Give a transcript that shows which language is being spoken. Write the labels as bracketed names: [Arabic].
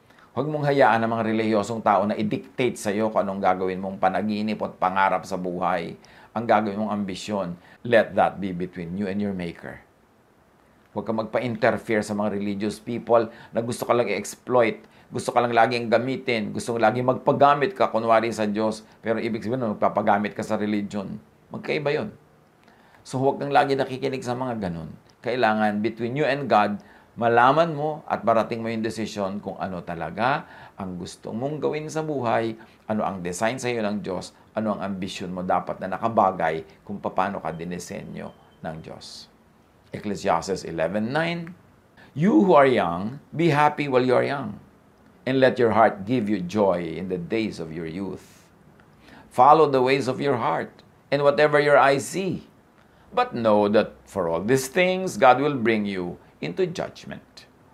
[Filipino] Huwag mong hayaan ng mga relihiyosong tao na i-dictate sa iyo kung anong gagawin mong panaginip at pangarap sa buhay, ang gagawin mong ambisyon. [English] Let that be between you and your Maker. [Filipino] Huwag ka magpa-interfere sa mga religious people na gusto ka lang i-exploit, gusto ka lang laging gamitin, gusto ka laging magpagamit ka, kunwari sa Diyos, pero ibig sabihin magpapagamit ka sa religion. Magkaiba yun. So huwag kang lagi nakikinig sa mga ganun. Kailangan [English] between you and God, [Filipino] malaman mo at marating mo yung desisyon kung ano talaga ang gusto mong gawin sa buhay, ano ang design sa iyo ng Diyos, ano ang ambisyon mo dapat na nakabagay kung paano ka dinisenyo ng Diyos. [English] Ecclesiastes 11:9. You who are young, be happy while you are young, and let your heart give you joy in the days of your youth. Follow the ways of your heart, and whatever your eyes see. But know that for all these things, God will bring you into judgment.